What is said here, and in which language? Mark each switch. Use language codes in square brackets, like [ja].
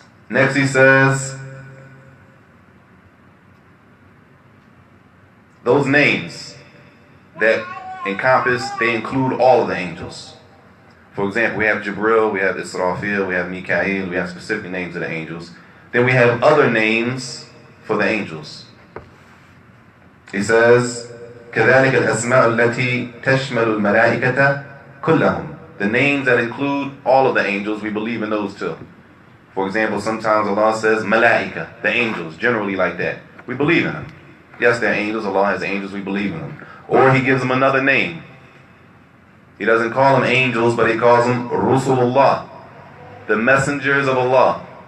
[en] Next he says, those names that they include all of the angels. For example, we have Jibril, we have Israfil, we have Mikael, we have specific names of the angels. Then we have other names for the angels. He says, [ar] كذلك الأسماء التي تشمل الملائكة كلهم. [en] The names that include all of the angels, we believe in those too. For example, sometimes Allah says Malaika, the angels, generally like that. We believe in them. Yes, they're angels. Allah has angels. We believe in them. Or He gives them another name. He doesn't call them angels, but He calls them Rusulullah, the messengers of Allah.